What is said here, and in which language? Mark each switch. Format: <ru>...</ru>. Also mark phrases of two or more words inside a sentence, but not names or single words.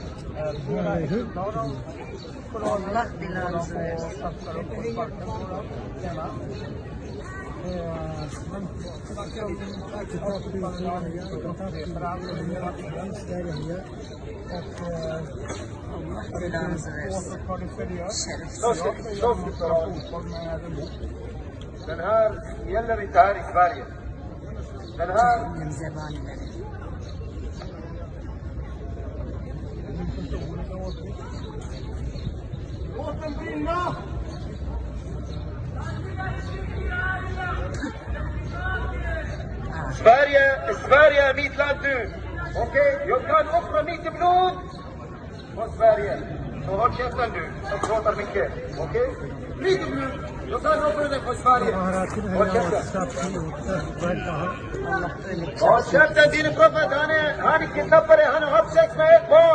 <tr>Allah belanızı versin. Allah belanızı versin. Şerefsiz.</tr> <sv>Den här gäller inte här i Sverige. Den här</sv> <tr>Cehennem zebanileri.</tr> <sv>låten brinna! Sverige är mitt land nu. Okej? Jag kan offra mitt blod på Sverige. Så håll käften nu, som pratar mycket. Okej? Mitt blod. Jag kan offra det på Sverige. Håll käften.</sv> <tr>Allah öyle bir</tr> <sv>Håll käften din prophet. Han är kidnappare. Han har haft sex med ett barn.</sv>